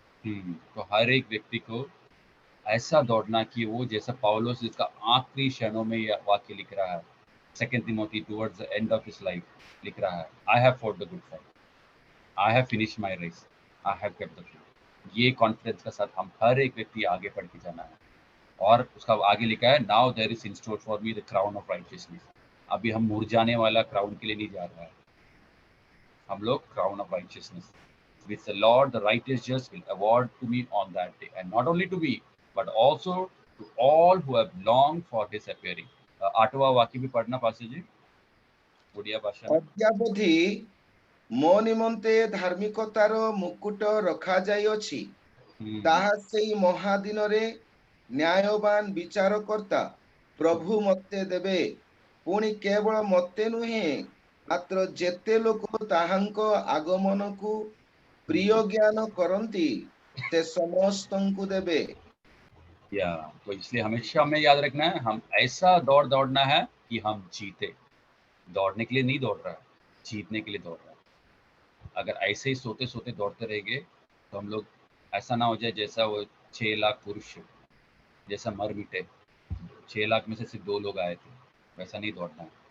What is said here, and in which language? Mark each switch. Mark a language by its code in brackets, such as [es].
[hi] तो हर एक व्यक्ति को ऐसा दौड़ना कि वो, जैसा पौलुस जिसका आखिरी क्षणों में यह वाक्य लिख रहा है, 2 तीमोथी [en] towards the end of his life [hi] लिख रहा है, [en] I have fought the good fight, I have finish my race, I have kept the faith. [hi] ये कॉन्फिडेंस के साथ हम हर एक व्यक्ति आगे बढ़ के जाना है। और उसका आगे लिखा है, [en] Now there is in store for me the crown of righteousness. [hi] अभी हम मुरझाने वाला क्राउन के लिए नहीं जा रहा है, हम लोग [en] Crown of righteousness which the Lord, the righteous judge, will award to me on that day, and not only to me, but also to all who have longed for his appearing. [hi] 8वां वाक्य भी पढ़ना पासे जी, ओडिया भाषा में। [or] ଅଦ୍ୟାବଧି ମୋ ନିମନ୍ତେ ଧାର୍ମିକତାର ମୁକୁଟ ରଖାଯାଇଅଛି, ତାହା ସେଇ ମହାଦିନରେ ନ୍ୟାୟବାନ ବିଚାରକର୍ତ୍ତା ପ୍ରଭୁ ମତେ ଦେବେ। ପୁଣି କେବଳ ମତେ ନୁହେଁ, ମାତ୍ର ଯେତେ ଲୋକ ତାହାଙ୍କ ଆଗମନକୁ ପ୍ରିୟ ଜ୍ଞାନ କରନ୍ତି ସେ ସମସ୍ତଙ୍କୁ ଦେବେ। [hi] या तो इसलिए हमेशा हमें याद रखना है, हम ऐसा दौड़ दौड़ना है कि हम जीते। दौड़ने के लिए नहीं दौड़ रहा है, जीतने के लिए दौड़ रहा है। अगर ऐसे ही सोते सोते दौड़ते रहेंगे तो हम लोग ऐसा ना हो जाए जैसा वो 6 लाख पुरुष जैसा मर मिटे, 6 लाख में से सिर्फ 2 लोग आए थे, वैसा नहीं दौड़ना है।